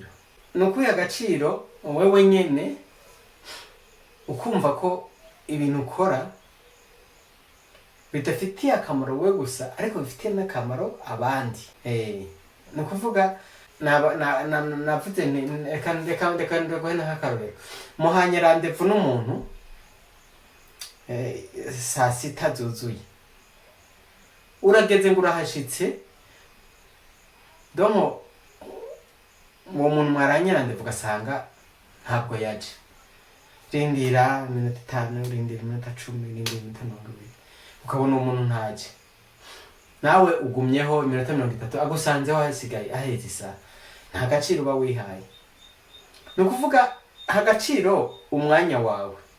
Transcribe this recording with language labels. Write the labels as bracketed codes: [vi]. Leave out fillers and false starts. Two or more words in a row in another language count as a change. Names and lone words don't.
[rn] No kwiha agaciro wewe nyene ukumva ko ibintu ukora bidafitiye akamaro we gusa ariko bifitiye n'akamaro abandi. No kuvuga navuze reka nk'akarorero, muhanye rendez-vous n'umuntu saa sita zuzuye, urageze ngo urahashitse, domo uwo muntu mwaranye rendez-vous ugasanga ntabwo yaje, rindira iminota 5, rindira iminota 10, rindira iminota 20, ukabona umuntu ntaje, nawe ugumyeho iminota 30 agusanzeho hasigaye aheze isaha, nta gaciro uba wihaye. Ni ukuvuga agaciro umwanya wawe.